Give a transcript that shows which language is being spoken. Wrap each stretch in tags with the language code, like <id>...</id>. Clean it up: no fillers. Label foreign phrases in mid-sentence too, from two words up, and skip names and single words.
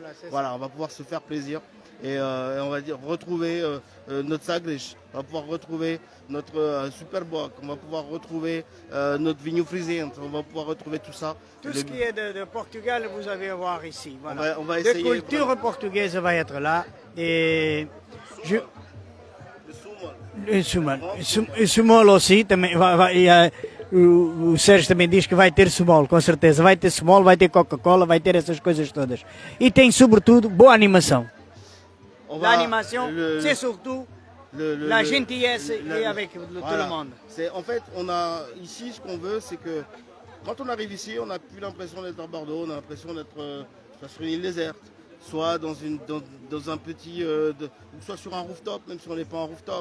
<fr>Voilà, on va pouvoir se faire plaisir. Et on va dire retrouver notre sagres, on va pouvoir retrouver notre Superboc, on va pouvoir retrouver notre Vinho Frisente, on va pouvoir retrouver tout ça. Tout ce qui est de Portugal, vous allez voir ici. Voilà. On va essayer. La culture portugaise va être là. Et le sumol aussi,</fr> <pt>também o Sérgio também diz que vai ter sumol, com certeza. Vai ter sumol, vai ter Coca-Cola, vai ter essas coisas todas. E tem, sobretudo, boa animação.</pt> <fr>L'animation, c'est surtout la gentillesse et avec tout le monde. En fait, ici, ce qu'on veut, c'est que quand on arrive ici, on n'a plus l'impression d'être à Bordeaux, on a l'impression d'être soit sur une île déserte, soit dans un petit, soit sur un rooftop, même si on n'est pas en rooftop.</fr>